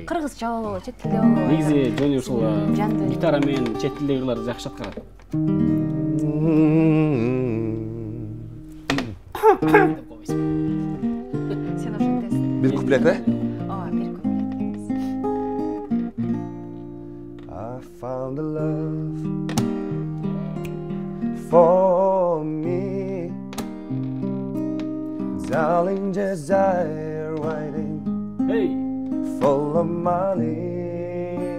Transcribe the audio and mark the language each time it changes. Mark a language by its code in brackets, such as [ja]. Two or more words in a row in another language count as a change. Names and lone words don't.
[ky] Кыргызча болобу, чет тилде болобу. Негизи Жони ушул гитара менен чет тилдеги ырларды жакшы аткарат. Сен ошентесиң. Бир куплет, Ооба, бир куплет. [en] I found a love for me, darling, desire waiting, full of money.